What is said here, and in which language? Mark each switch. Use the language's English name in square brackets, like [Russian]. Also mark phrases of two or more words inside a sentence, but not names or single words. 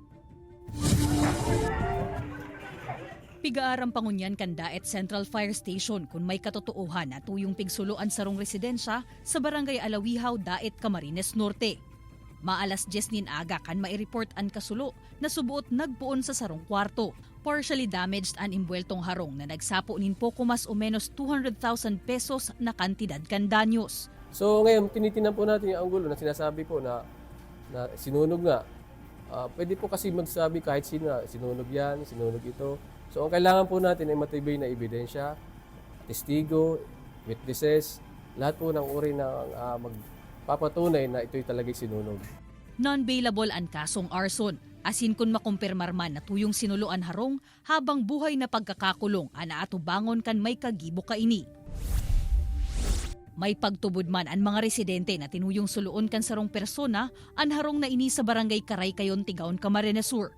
[Bikol] Pigaarang pangunyan kan Daet Central Fire Station kung may katotoohan na tuyong pigsuluan sarong residensya sa Barangay Alawihaw, Daet Camarines Norte. Maalas 10 nin aga kan maireport ang kasulo na subuot nagpuon sa sarong kwarto. Partially damaged ang imbueltong harong na nagsapo nin poko mas o menos 200,000 pesos na kantidad kan danyos. [Filipino] So ngayon, tinitinan po natin yung anggulo na sinasabi po na sinunog nga. Pwede po kasi magsabi kahit sino, sinunog yan, sinunog ito. So ang kailangan po natin ay matibay na ebidensya, testigo, witnesses, lahat po ng uri ng magpapatunay na ito'y talagay sinunog. [Bikol] Non-bailable ang kasong arson, asin kung makumpirmar man na tuyong sinuluan harong [Filipino] habang buhay na pagkakakulong [Bikol] ana atubangon kan may kagibo kaini. May pagtubod man ang mga residente na tinuyong suluon kan sarong persona ang harong na ini sa Barangay Karaykayon, Tigaon, Camarines Sur.